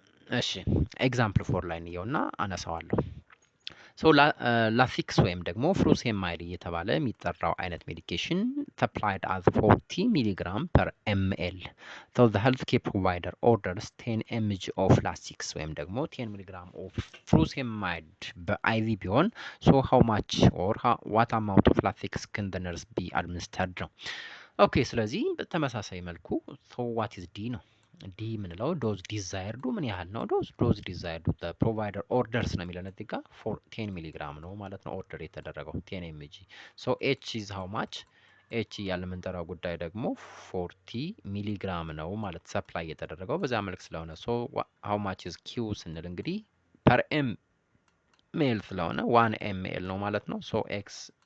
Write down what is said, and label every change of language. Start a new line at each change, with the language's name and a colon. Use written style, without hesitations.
Amharic: እሺ ኤግዛምፕል ፎር ላይ እንየውና አነሳዋለሁ። ሶ ላፊክስ ወይም ደግሞ ፍሩሴማይድ እየተባለ የሚጠራው አይነት ሜዲኬሽን
English: supplied as
Amharic: 40 ሚሊግራም
English: per ml. So the healthcare provider orders 10 mg of
Amharic: ላፊክስ ወይም ደግሞ 10 ሚሊግራም
English: of furosemide
Amharic: በአይቪ ቢሆን
English: so how much or what amount of ላፊክስ can the nurse be administered
Amharic: ነው። ኦኬ ስለዚህ በተመሳሳይ መልኩ
English: so what is D ነው።
Amharic: ዲ ምንለው ዶዝ ዲዛይርዱ ምን ያህል ነው? ዶዝ ዲዛይርዱ ፕሮቫይደር ኦርደርስ ነው የሚለን እዚህ ጋር 10 ሚሊግራም ነው ማለት ነው ኦርደር የተደረገው 10 ኤምጂ። ሶ ኤች ኢዝ ሃው ማች ኤች እያለ የምንጠራው ጉዳይ ደግሞ 40 ሚሊግራም ነው ማለት ሰፕላይ የተደረገው በዛ መልክ ስለሆነ ሶ ሃው ማች ኢዝ ኪው ስንል እንግዲህ ፐር ኤምኤል ስለሆነ 1 ኤምኤል ነው ማለት ነው። ሶ ኤክስ